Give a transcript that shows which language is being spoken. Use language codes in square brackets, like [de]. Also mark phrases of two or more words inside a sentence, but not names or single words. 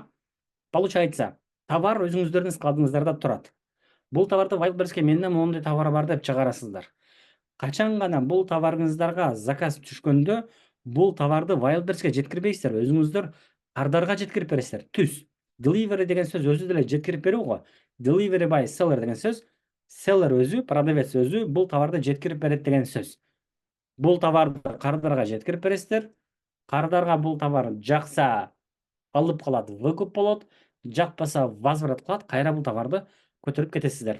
[ky] Получается, товар өзүңүздөрдүн складыңыздарда турат. Бул товарды Wildberries'ке менде моундай товар бар деп чыгарасыздар. Качан гана бул товарыңыздарга заказ түшкөндө, бул товарды Wildberries'ке жеткирбейсиздер, өзүңүздөр кардарга жеткирип бересиздер. Түз. Delivery деген сөз өзү деле жеткирип берүү го. [en] Delivery by seller [ky] деген сөз, seller өзү, продавец өзү бул товарды жеткирип берет деген сөз. Бул товарды кардарга жеткирип бересиздер. Кардарга бул товар жакса алып калат, выкуп болот. Жакпаса возврат кылат, кайра бул товарды көтөрүп кетесиздер.